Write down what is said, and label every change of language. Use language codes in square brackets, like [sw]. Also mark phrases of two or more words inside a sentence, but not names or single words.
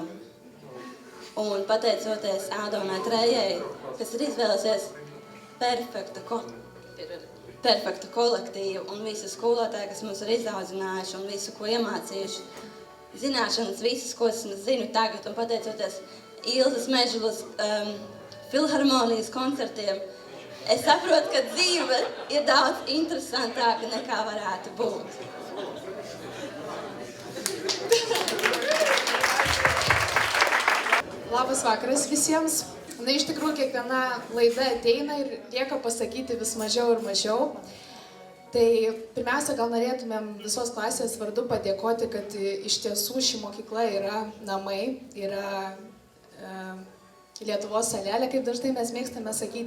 [lv] Un pateicoties Ādonai Trējai, kas ir izvēlēsies perfektu kolektīvu un visu skolotāju, kas mums ir izaudzinājuši un visu, ko iemācījuši. Zināšanas, visas, ko es zinu tagad, un pateicoties Ilzes Mežulas filharmonijas koncertiem, es saprotu, ka dzīve ir daudz interesantāka nekā varētu būt. [lt] Labas vakaras visiems. Na, iš tikrųjų, kiekviena laida ateina ir lieka pasakyti vis mažiau ir mažiau. Tai pirmiausia, gal norėtumėm visos klasės vardu padėkoti, kad iš tiesų ši mokykla yra namai, yra Lietuvos salelė, kaip dažnai mes mėgstame sakyti.